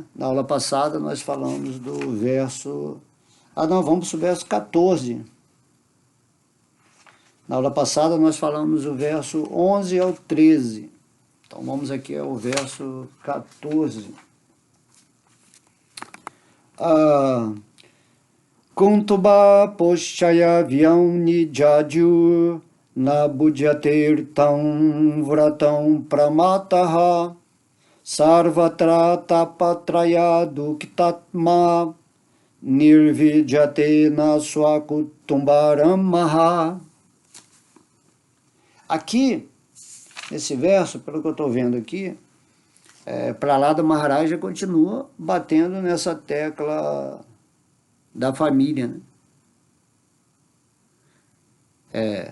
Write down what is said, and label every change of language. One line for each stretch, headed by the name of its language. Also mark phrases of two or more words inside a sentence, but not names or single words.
Portuguese: Na aula passada nós falamos do verso... não, vamos para o verso 14. Na aula passada nós falamos do verso 11 ao 13. Então vamos aqui ao verso 14.
Sanskrit: Kuntuba poshaya vyam nijaju na budhyatirtam vratam pramataha sarvatra tapatraya duktatma nirvidyate na swakutumbaram maha.
Portuguese: Aqui, nesse verso, pelo que eu estou vendo aqui, Prahlada Maharaja continua batendo nessa tecla da família, né?